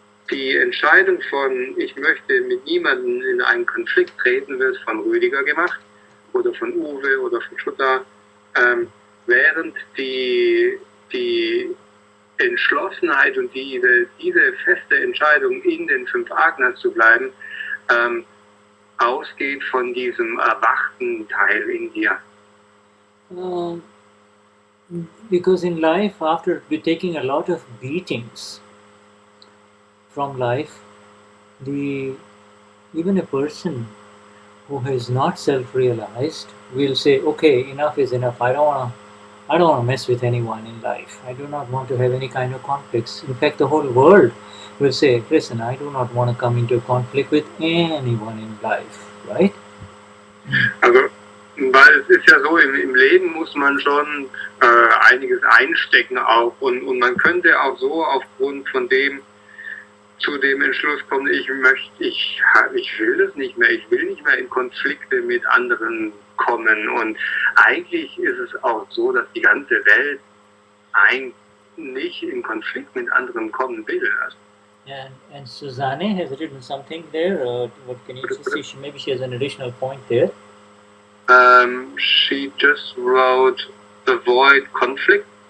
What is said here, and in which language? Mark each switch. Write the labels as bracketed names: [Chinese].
[German] Die Entscheidung von, ich möchte mit niemandem in einen Konflikt treten, wird von Ruediger gemacht oder von Uwe oder von Shuddha, während die Entschlossenheit und diese feste Entscheidung, in den fünf Agnas zu bleiben, ausgeht von diesem erwachten Teil in dir. [English] Because in life, after taking a lot of beatings from life, even a person who has not self-realized will say, okay, enough is enough. I don't want to mess with anyone in life. I do not want to have any kind of conflicts. In fact, the whole world will say, listen, I do not want to come into conflict with anyone in life, right? [German] Also, weil es ist ja so, im Leben muss man schon einiges einstecken auch und man könnte auch so aufgrund von dem zu dem Entschluss kommen, ich will das nicht mehr, ich will nicht mehr in Konflikte mit anderen kommen. Und eigentlich ist es auch so, dass die ganze Welt eigentlich nicht in Konflikt mit anderen kommen will. [English] And Susanne has written something there. What can you just see? Maybe she has an additional point there. She just wrote, avoid conflict.